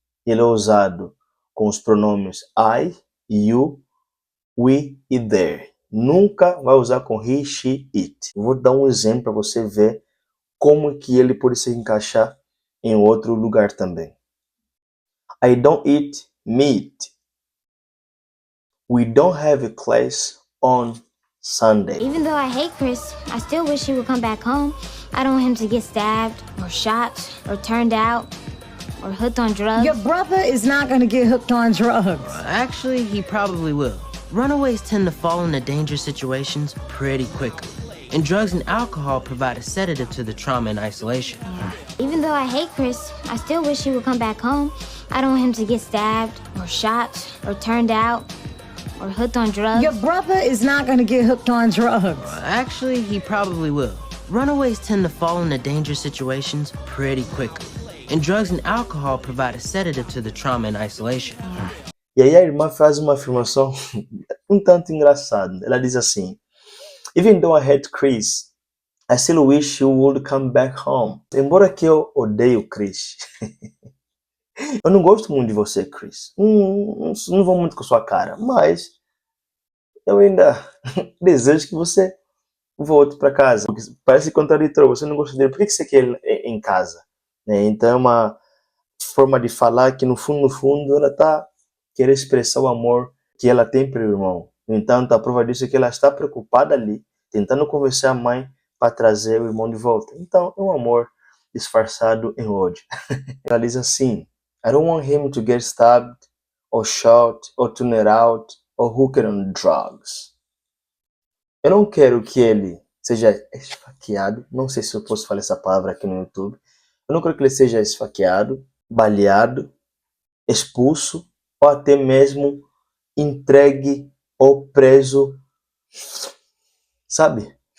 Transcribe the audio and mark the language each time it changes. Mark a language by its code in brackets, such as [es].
[pt] Ele é usado com os pronomes I, you, we e their. Nunca vai usar com he, she, it. Vou dar um exemplo para você ver como que ele pode se encaixar em outro lugar também. [en] I don't eat meat. We don't have a class on Sunday. Even though I hate Chris, I still wish he would come back home. I don't want him to get stabbed, or shot, or turned out, or hooked on drugs. Your brother is not going to get hooked on drugs. Actually, he probably will. Runaways tend to fall into dangerous situations pretty quickly. And drugs and alcohol provide a sedative to the trauma and isolation. Even though I hate Chris, I still wish he would come back home. I don't want him to get stabbed, or shot, or turned out, or hooked on drugs. Your brother is not going to get hooked on drugs. Actually, he probably will. Runaways tend to fall into dangerous situations pretty quickly. And drugs and alcohol provide a sedative to the trauma and isolation. [pt] E aí a irmã faz uma afirmação um tanto engraçada. Ela diz assim, [en] Even though I hate Chris, I still wish you would come back home. [pt] Embora que eu odeie o Chris. Eu não gosto muito de você, Chris. Não vou muito com sua cara. Mas eu ainda desejo que você volte para casa. Porque parece contraditório. Você não gosta dele. Por que você quer ele em casa? Então é uma forma de falar que no fundo ela está querendo expressar o amor que ela tem pelo irmão. No entanto, a prova disso é que ela está preocupada ali, tentando convencer a mãe para trazer o irmão de volta. Então, é um amor disfarçado em ódio. Ela diz assim, [en] I don't want him to get stabbed, or shot, or tuned out, or hooked on drugs. [pt] Eu não quero que ele seja esfaqueado, não sei se eu posso falar essa palavra aqui no YouTube. Eu não quero que ele seja esfaqueado, baleado, expulso, ou até mesmo entregue ou preso, sabe?